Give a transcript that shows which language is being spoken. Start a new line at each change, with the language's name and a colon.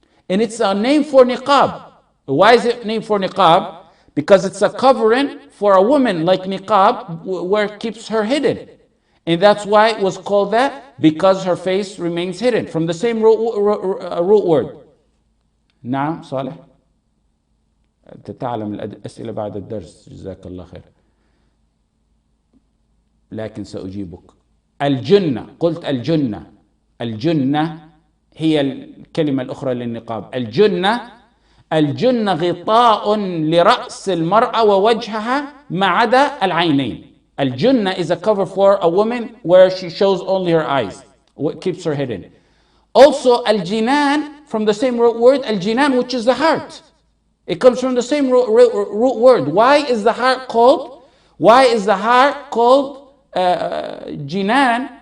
English: And it's a name for niqab. Why is it named for niqab? Because it's a covering for a woman like niqab, where it keeps her hidden. And that's why it was called that, because her face remains hidden, from the same root word.
Arabic: نعم صالح أنت تعلم الأسئلة بعد الدرس جزاك الله خير لكن سأجيبك. الجنة، قلت الجنة. الجنة هي الكلمة الأخرى للنقاب. الجنة غطاء لرأس المرأة ووجهها ما عدا العينين.
English: Al-Junnah is a cover for a woman where she shows only her eyes, what keeps her hidden. Also, al-jinan, from the same root word, al-jinan, which is the heart. It comes from the same root word. Why is the heart called? Why is the heart called jinan?